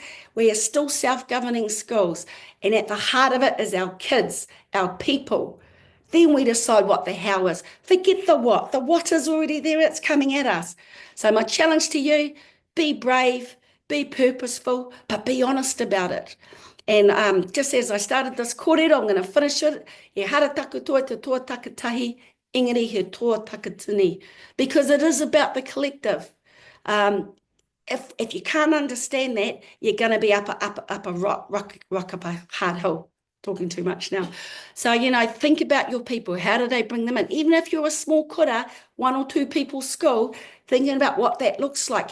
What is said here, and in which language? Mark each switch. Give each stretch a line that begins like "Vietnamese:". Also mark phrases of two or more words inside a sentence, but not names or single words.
English: We are still self-governing schools. And at the heart of it is our kids, our people. Then we decide what the how is. Forget the what. The what is already there. It's coming at us. So my challenge to you, be brave, be purposeful, but be honest about it. And just as I started this kōrero, I'm going to finish it.
Māori: He hara taku toa te toa takatahi, engari he toa takatini.
English: Because it is about the collective. If you can't understand that, you're going to be up a rock up a hard hill. Talking too much now. So, think about your people. How do they bring them in? Even if you're a small kura, 1 or 2 people school, thinking about what that looks like.